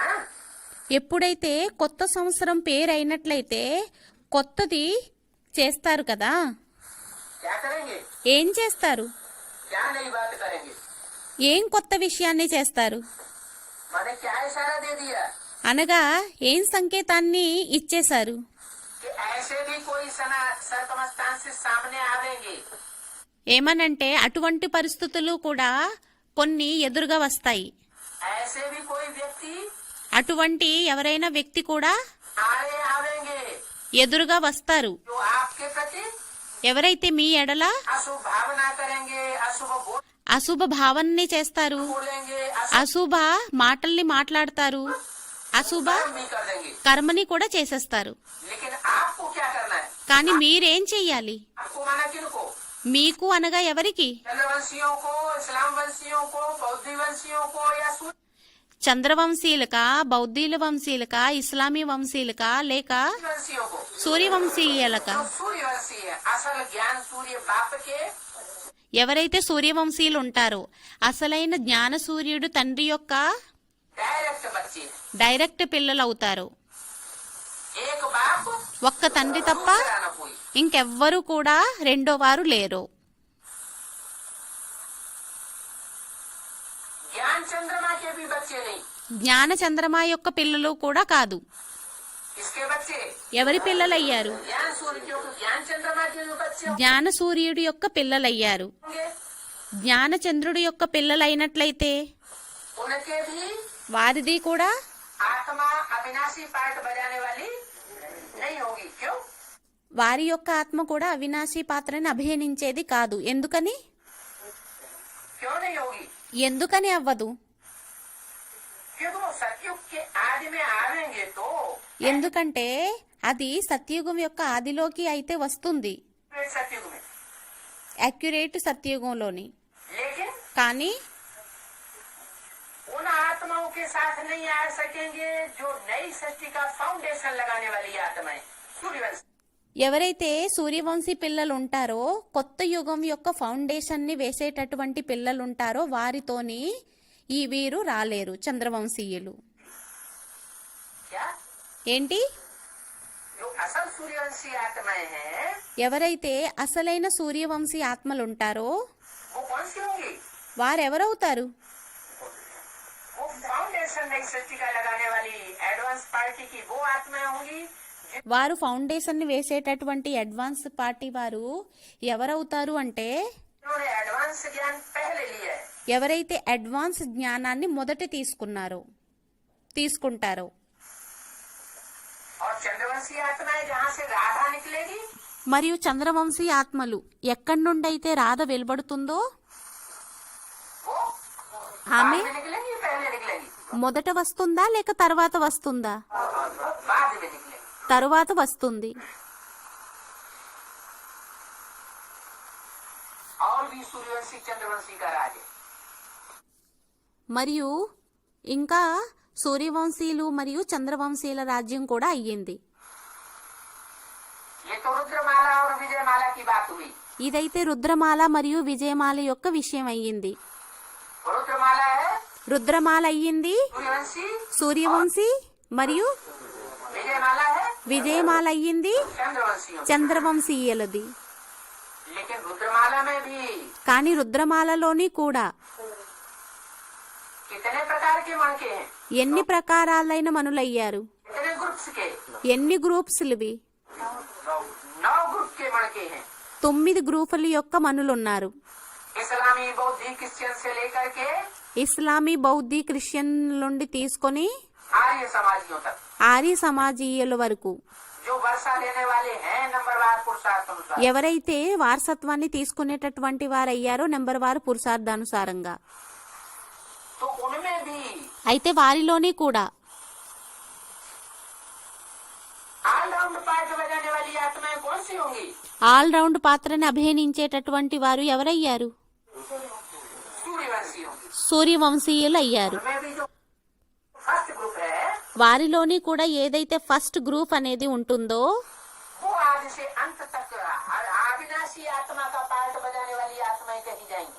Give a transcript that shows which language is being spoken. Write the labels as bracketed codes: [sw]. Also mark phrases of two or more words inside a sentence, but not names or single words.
[te] ఎప్పుడైతే కొత్త సంవత్సరం పేరు అయినట్లయితే కొత్తది చేస్తారు కదా. [hi] क्या करेंगे? [te] ఏం చేస్తారు? [hi] क्या नई बात करेंगे? [te] ఏం కొత్త విషయాన్ని చేస్తారు? [hi] मैंने क्या इशारा दे दिया [te] అనగా ఏం సంకేతాన్ని ఇచ్చేశారు? [hi] कि ऐसे भी कोई सर्कमस्टांसेस सामने आवेंगे [te] ఏమనంటే అటువంటి పరిస్థితులు కూడా కొన్ని ఎదురుగా వస్తాయి. [hi] ऐसे भी कोई व्यक्ति [te] అటువంటి ఎవరైనా వ్యక్తి కూడా [hi] आड़े आवेंगे [te] ఎదురుగా వస్తారు. [hi] जो आपके प्रति [te] ఎవరైతే మీ ఎడల [hi] अशुभ भावना करेंगे, अशुभ [te] అశుభ భావనని చేస్తారు, [hi] बोलेंगे, [te] అశుభ మాటల్ని మాట్లాడతారు, అశుభ [hi] कर्म भी कर देंगे। [te] కర్మని కూడా చేసేస్తారు. [hi] लेकिन आपको क्या करना है? [te] కానీ మీరేం చెయ్యాలి? [hi] आपको माना किनको? [te] మీకు అనగా ఎవరికి? [hi] चंद्रवंशियों को, इस्लाम वंशियों को, बौद्ध वंशियों को या सूर्य [te] చంద్రవంశీయులకా, బౌద్ధీల వంశీయులకా, ఇస్లామీ వంశీయులకా, లేక [hi] वंशियों को? [te] సూర్యవంశీయులకా? [hi] जो सूर्यवंशी है, असल ज्ञान सूर्य बाप के [te] ఎవరైతే సూర్యవంశీయులు ఉంటారో అసలైన జ్ఞాన సూర్యుడు తండ్రి యొక్క [hi] डायरेक्ट बच्चे हैं। [te] డైరెక్ట్ పిల్లలవుతారు. [hi] एक बाप [te] ఒక్క తండ్రి తప్ప [hi] दूसरा न कोई। [te] ఇంకెవ్వరూ కూడా రెండో వారు లేరు. [hi] ज्ञान चंद्रमा के भी बच्चे नहीं, [te] జ్ఞాన చంద్రమా యొక్క పిల్లలు కూడా కాదు. [hi] इसके बच्चे [te] ఎవరి పిల్లలయ్యారు? [hi] ज्ञान सूर्य के, ज्ञान चंद्रमा के जो बच्चे [te] జ్ఞాన సూర్యుడి యొక్క పిల్లలయ్యారు. [hi] होंगे [te] జ్ఞాన చంద్రుడి యొక్క పిల్లలైనట్లయితే [hi] उनके भी [te] వారిది కూడా [hi] आत्मा अविनाशी पार्ट बजाने वाली नहीं होगी। क्यों? [te] వారి యొక్క ఆత్మ కూడా అవినాశి పాత్రని అభినయించేది కాదు. ఎందుకని? [hi] क्यों नहीं होगी? [te] ఎందుకని అవ్వదు? [hi] क्योंकि वो सतयुग के आदि में आवेंगे तो [te] ఎందుకంటే అది సత్యుగం యొక్క ఆదిలోకి అయితే వస్తుంది, [hi] सतयुग में, [te] యాక్యురేట్ సత్యుగంలోని. [hi] लेकिन [te] కానీ [hi] उन आत्माओं के साथ नहीं आ सकेंगे जो नई सृष्टि का फाउंडेशन लगाने वाली आत्माएं सूर्यवंश। [te] ఎవరైతే సూర్యవంశీ పిల్లలు ఉంటారో, కొత్త యుగం యొక్క ఫౌండేషన్ ని వేసేటటువంటి పిల్లలు ఉంటారో వారితోని ఈ వీరు రాలేరు చంద్రవంశీయులు. [hi] क्या? [te] ఏంటి? [hi] जो असल सूर्यवंशी आत्माएं हैं [te] ఎవరైతే అసలైన సూర్యవంశీ ఆత్మలుంటారో [hi] वो कौन सी होंगी? [te] వారెవరవుతారు? [hi] वो फाउंडेशन नई सृष्टि का लगाने वाली [en] advance party [hi] की वो आत्माएं होंगी [te] వారు ఫౌండేషన్ ని వేసేటటువంటి [en] advance party [te] వారు ఎవరవుతారు అంటే [hi] जिन्होंने एडवांस ज्ञान पहले लिया है। [te] ఎవరైతే అడ్వాన్స్ జ్ఞానాన్ని మొదట తీసుకుంటారో. [hi] और चंद्रवंशी आत्माएं जहाँ से राधा निकलेगी [te] మరియు చంద్రవంశీ ఆత్మలు ఎక్కడి నుండైతే రాధ వెలువడుతుందో [hi] वो [te] ఆమె [hi] बाद में निकलेंगी, पहले निकलेंगी? [te] మొదట వస్తుందా లేక తర్వాత వస్తుందా? [hi] बाद में निकलेंगी। [te] తరువాత వస్తుంది. [hi] और भी सूर्यवंशी चंद्रवंशी का राज है। [te] మరియు ఇంకా సూర్యవంశీయులు మరియు చంద్రవంశీయుల రాజ్యం కూడా అయ్యింది. [hi] ये तो रुद्रमाला और विजयमाला की बात हुई। [te] ఇదైతే రుద్రమాల మరియు విజయమాల యొక్క విషయం అయ్యింది. [hi] रुद्रमाला है [te] రుద్రమాల అయ్యింది [hi] सूर्यवंशी, [te] సూర్యవంశీ, మరియు [hi] विजयमाला है [te] విజయమాల అయ్యింది [hi] चंद्रवंशियों। [te] చంద్రవంశీయులది. [hi] लेकिन रुद्रमाला में भी [te] కానీ రుద్రమాలలోని కూడా [hi] कितने प्रकार के मणके हैं? [te] ఎన్ని ప్రకారాలైన మనులయ్యారు? [hi] कितने ग्रुप्स के? [te] ఎన్ని గ్రూప్స్లువి? [hi] 9 ग्रुप के मणके हैं। [te] 9 గ్రూపుల యొక్క మనులున్నారు. [hi] इस्लामी, बौद्ध, क्रिश्चियन से लेकर के [te] ఇస్లామీ, బౌద్ధి, క్రిస్టియన్ నుండి తీసుకొని [hi] आर्य समाजियों तक [te] ఆర్య సమాజీయుల వరకు [hi] जो वर्षा लेने वाले हैं नंबरवार पुरुषार्थ अनुसार। [te] ఎవరైతే వారసత్వాన్ని తీసుకునేటటువంటి వారయ్యారో నెంబర్ వారు పురుషార్థానుసారంగా. [hi] तो उनमें भी [te] అయితే వారిలోని కూడా [en] all-round part [hi] बजाने वाली आत्माएं कौन सी होंगी? [en] all round [te] పాత్రని అభినయించేటటువంటి వారు ఎవరయ్యారు? [hi] सूर्यवंशी होंगी। [te] సూర్యవంశీయులు అయ్యారు. [hi] उनमें भी जो [en] first group [hi] है [te] వారిలోని కూడా ఏదైతే [en] first group [te] అనేది ఉంటుందో [hi] वो आज से अंत तक अविनाशी आत्मा का पार्ट बजाने वाली आत्माएं कही जाएंगी।